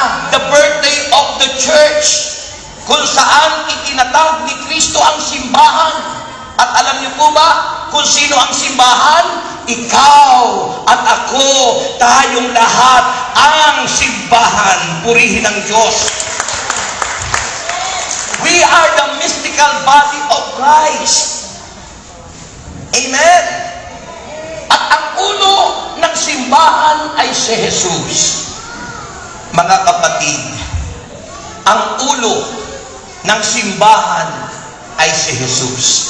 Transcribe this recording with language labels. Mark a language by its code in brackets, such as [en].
[en] The birthday of the church, [tl] kung saan itinatawag ni Kristo ang simbahan. At alam niyo po ba kung sino ang simbahan? Ikaw at ako, tayong lahat ang simbahan. Purihin ang Diyos. [en] We are the mystical body of Christ. Amen. [tl] At ang ulo ng simbahan ay si Jesus. Mga kapatid, ang ulo ng simbahan ay si Jesus.